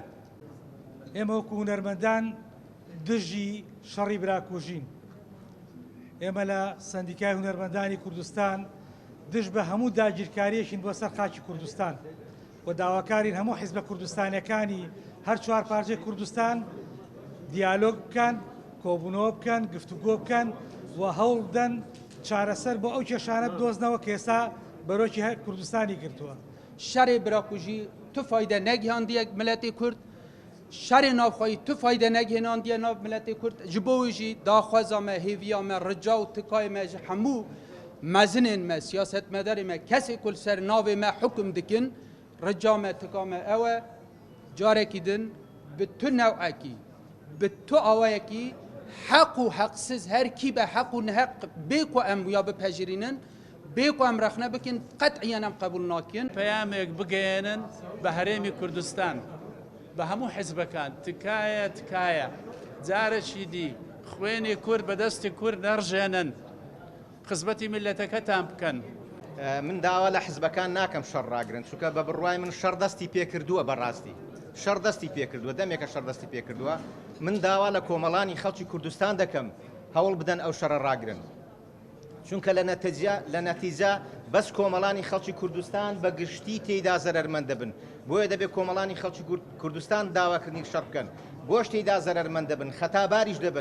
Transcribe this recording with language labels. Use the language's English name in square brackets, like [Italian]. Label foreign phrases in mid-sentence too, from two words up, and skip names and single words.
[Central Kurdish] ئێمە وەکو هونەرمەندان دژی شەڕی براکوژین ئێمە لە سەندیکای هونەرمەندانی کوردستان دژ بە هەموو داگیرکاریەکین بۆ سەر خاکی کوردستان و داواکارین هەموو حیزبە کوردستانیەکانی هەر چوار پارچەی کوردستان دیالۆگ بکەن کۆبوونەوە بکەن گفتوگۆ بکەن و هەوڵ بدەن چارەسەر بۆ ئەو کێشانە بدۆزنەوە کە ئێستا بەرۆکی کوردستانی گرتووە [Kurdish] شەڕێ براکوژی تو فایدە نەگیاندیە ملەتی کورد شەڕێ ناوخۆیی تو فایدە نەگهێناندیە ناو ملەتی کورد ji bo wî jî daxwaza me hêviya me rica û tikayê me ji hemû mezinên me siyasetmedarê me kesê ku li ser navê me hukm dikin rica me tika me ew e carekî din bi tu newekî bi tu awayekî heq û heqsiz her kî be heq û neheq bê ku em wiya bipejirînin bê ku em rexne bikin qet'iyen em qebûl nakin [Central Kurdish] پەیامێک بگەێنن بە هەرێمی کوردستان بە هەموو حیزبەکان تکایە تکایە جارێکی دی خوێنی کورد بەدەستی کورد نەڕژێنن خزمەتی میلەتەکەتان بکەن من داوا لە حیزبەکان ناکەم شەڕ ڕاگرن چونکە بە بڕوای من شەڕ دەستی پێکردووە بەڕاستی شەڕ دەستی پێکردووە دەمێکە شەڕ دەستی پێکردووە من داوا لە کۆمەڵانی خەڵکی کوردستان دەکەم هەوڵ بدەن ئەو شەڕە ڕاگرن چونکە لە نەتیجە بەس کۆمەڵانی خەڵکی کوردستان بە گشتی تێیدا زەرەرمەند دەبن بۆیە دەبێت کۆمەڵانی خەڵکی کوردستان داواکردنی شەڕ بکەن بۆش تێیدا زەرەرمەند دەبن خەتاباریش دەبن